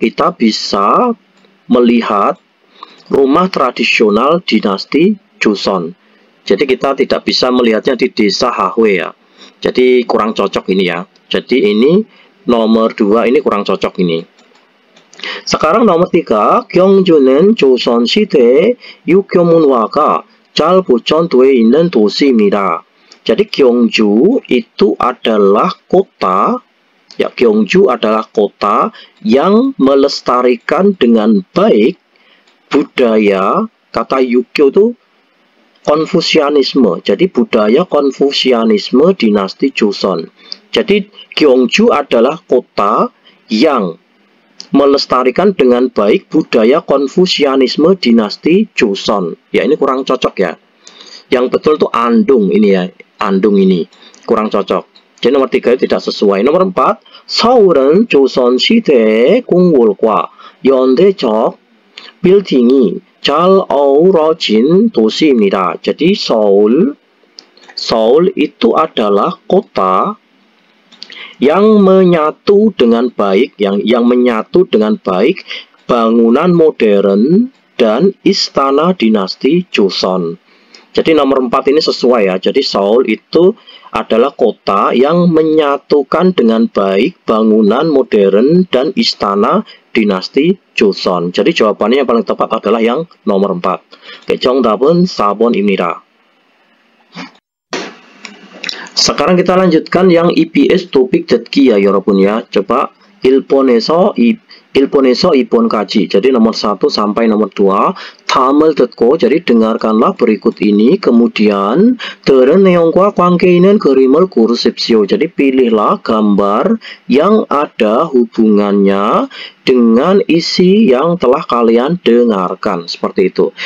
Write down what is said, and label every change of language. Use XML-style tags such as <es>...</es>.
<id>Kita bisa melihat rumah tradisional dinasti Joseon. Jadi kita tidak bisa melihatnya di desa Hahwe ya. Jadi kurang cocok ini ya. Jadi ini nomor 2 ini kurang cocok ini. Sekarang nomor 3,</id> <ko>경주는 조선시대 유교 문화가 잘 보존되어 있는 도시입니다.</ko> <id>Jadi Gyeongju itu adalah kota, ya, Gyeongju adalah kota yang melestarikan dengan baik budaya, kata Yukyo itu Konfusianisme. Jadi budaya Konfusianisme dinasti Joseon. Jadi Gyeongju adalah kota yang melestarikan dengan baik budaya Konfusianisme dinasti Joseon. Ya, ini kurang cocok ya. Yang betul tuh Andung ini ya. Andung ini kurang cocok. Jadi nomor 3 itu tidak sesuai. Nomor 4,</id> <ko>서울은 조선시대 궁궐과 연대적 빌딩이 잘 어우러진 도시입니다.</ko> <id>Jadi Seoul itu adalah kota yang menyatu dengan baik, yang menyatu dengan baik bangunan modern dan istana dinasti Joseon. Jadi nomor 4 ini sesuai ya. Jadi Seoul itu adalah kota yang menyatukan dengan baik bangunan modern dan istana dinasti Joseon. Jadi jawabannya yang paling tepat adalah yang nomor 4.</id> <ko>Oke, 정답은 4번입니다.</ko> <id>Sekarang kita lanjutkan yang EBS topik 듣기 ya, 여러분 ya.</id> <ko>coba 1번에서 2번까지.</ko> <id>jadi nomor 1 sampai nomor 2.</id> <ko>다음을 듣고,</ko> <id>jadi dengarkanlah berikut ini, kemudian</id> <ko>들은 내용과 관계 있는 그림을 고르십시오.</ko> <id>jadi pilihlah gambar yang ada hubungannya dengan isi yang telah kalian dengarkan. Seperti itu.</id>